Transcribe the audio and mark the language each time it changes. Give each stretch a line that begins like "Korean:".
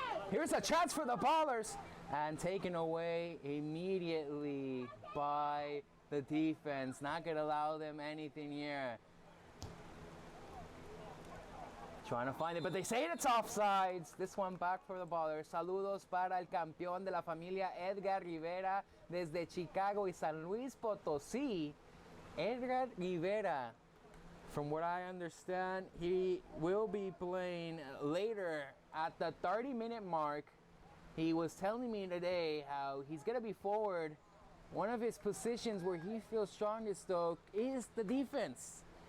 English: Here's a chance for the Ballers, and taken away immediately by the defense. Not gonna allow them anything here. Trying to find it, but they say it's offsides. This one back for the Ballers.
Spanish: Saludos para el campeón de la familia Edgar Rivera desde Chicago y San Luis Potosí.
English: Edgar Rivera, from what I understand, he will be playing later at the 30-minute mark. He was telling me today how he's going to be forward. One of his positions where he feels strongest, though, is the defense.